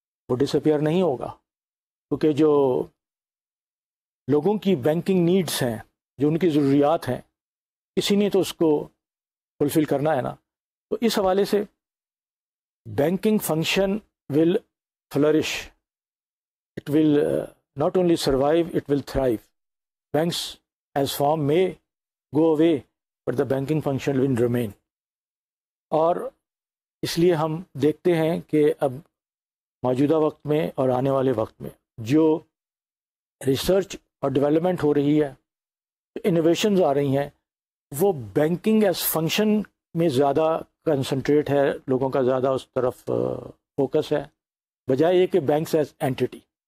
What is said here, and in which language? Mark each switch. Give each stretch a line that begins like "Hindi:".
Urdu: وہ ڈس اپیئر نہیں ہوگا، کیونکہ جو لوگوں کی بینکنگ نیڈس ہیں، جو ان کی ضروریات ہیں، کسی نے تو اس کو فلفل کرنا ہے نا. تو اس حوالے سے
English: Banking function will flourish, it will not only survive, it will thrive. Banks as form may go away, but the banking function will remain.
Urdu: اور اس لیے ہم دیکھتے ہیں کہ اب موجودہ وقت میں اور آنے والے وقت میں جو ریسرچ اور ڈیولپمنٹ ہو رہی ہے، انوویشنز آ رہی ہیں، وہ بینکنگ ایز فنکشن میں زیادہ کنسنٹریٹ ہے، لوگوں کا زیادہ اس طرف فوکس ہے، بجائے یہ کہ بینکس ایز اینٹی.